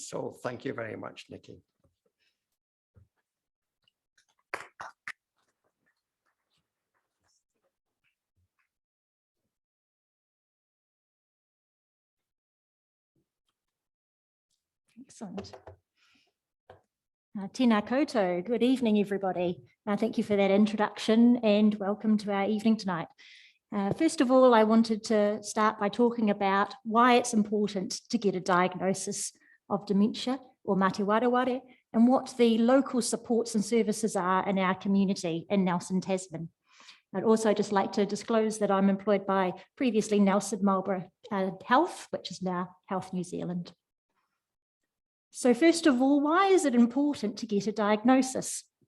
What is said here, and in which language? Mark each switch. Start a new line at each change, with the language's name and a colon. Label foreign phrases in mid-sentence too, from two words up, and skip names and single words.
English: So thank you very much, Nikki. Excellent.
Māori: Tēnā koutou,
English: good evening everybody. Thank you for that introduction and welcome to our evening tonight. First of all, I wanted to start by talking about why it's important to get a diagnosis of dementia or
Māori: mate wareware
English: and what the local supports and services are in our community in Nelson, Tasman. I'd also just like to disclose that I'm employed by previously Nelson Marlborough Health, which is now Health New Zealand. So first of all, why is it important to get a diagnosis?